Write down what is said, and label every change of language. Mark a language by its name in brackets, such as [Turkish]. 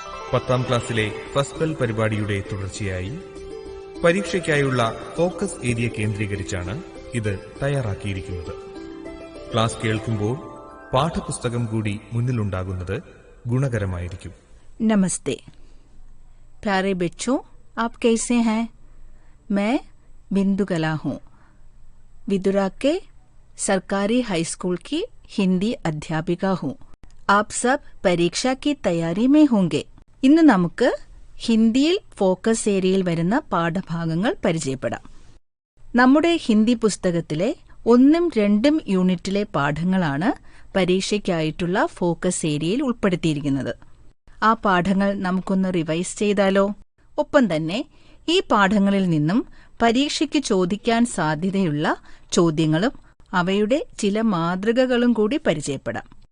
[Malayalam] 10ാം ക്ലാസ്സിലെ first bell പരിപാടിയുടെ തുടർച്ചയായി പരീക്ഷയ്ക്കായുള്ള ഫോക്കസ് ഏരിയ കേന്ദ്രീകരിച്ചാണ് ഇത് തയ്യാറാക്കിയിരിക്കുന്നത്. ക്ലാസ് കേൾക്കുമ്പോൾ പാഠപുസ്തകം കൂടി മുന്നിലുണ്ടാകുന്നത് ഗുണകരമായിരിക്കും. [Hindi] नमस्ते प्यारे बच्चों, आप कैसे हैं? मैं बिंदु कला हूँ. विदुरा के सरकारी हाई स्कूल की हिंदी अध्यापिका हूँ. आप सब परीक्षा की तैयारी में होंगे. [Malayalam] ഇന്ന് നമുക്ക് ഹിന്ദിയിൽ ഫോക്കസ് ഏരിയയിൽ വരുന്ന പാഠഭാഗങ്ങൾ പരിചയപ്പെടാം. നമ്മുടെ ഹിന്ദി പുസ്തകത്തിലെ 1ഉം 2ഉം യൂണിറ്റിലെ പാഠങ്ങളാണ് പരീക്ഷയ്ക്കായിട്ടുള്ള ഫോക്കസ് ഏരിയയിൽ ഉൾപ്പെടുത്തിയിരിക്കുന്നത്. ആ പാഠങ്ങൾ നമുക്കൊന്ന് റിവൈസ് ചെയ്താലോ? ഒപ്പം തന്നെ ഈ പാഠങ്ങളിൽ നിന്നും പരീക്ഷയ്ക്ക് ചോദിക്കാൻ സാധ്യതയുള്ള ചോദ്യങ്ങളും അവയുടെ ചില മാതൃകകളും കൂടി പരിചയപ്പെടാം.